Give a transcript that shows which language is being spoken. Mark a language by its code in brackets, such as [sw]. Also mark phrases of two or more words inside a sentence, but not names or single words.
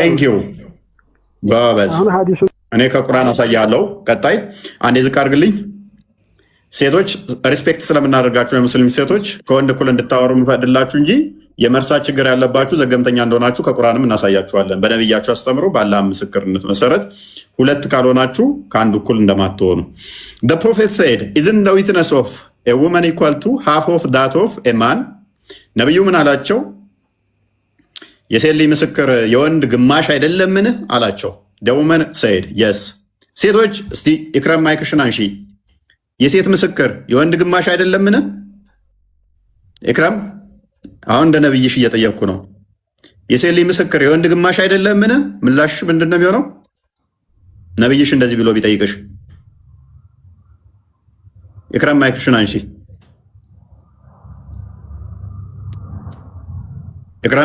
[en] thank you [am] ጎበዝ። እኔ ከቁርአን አሳያለሁ። ቀጣይ አንዴ ዝቅ አድርግልኝ። ሴቶች ሪስፔክት ስለምናደርጋችሁ የሙስሊም ሴቶች ከወንድ እኩል እንድታወሩ የምፈቅድላችሁ እንጂ የመርሳት ችግር ያለባችሁ ዘገምተኛ እንደሆናችሁ ከቁርአንም እናሳያችኋለን። በነቢያችሁ አስተምሮ በአላህ ምስክርነት መሰረት ሁለት ካልሆናችሁ ከአንድ እኩል እንደማትሆኑ። [en] The prophet said, isn't the witness of a woman equal to half of that of a man? [am] ነቢዩ ምን አላቸው? የሴት ልጅ ምስክር የወንድ ግማሽ አይደለምን አላቸው። [en] The woman said, yes. [am] ሴቶች እስቲ ኢክራም ማይክሽን አንሺ። የሴት ምስክር የወንድ ግማሽ አይደለምን? ኢክራም አሁን እንደ ነብይሽ እየጠየቅኩ ነው። የሴት ልጅ ምስክር የወንድ ግማሽ አይደለምን? ምላሽሽ ምንድን ነው የሚሆነው? ነብይሽ እንደዚህ ብሎ ቢጠይቅሽ። ኢክራም ማይክሽን አንሺ። ኢክራም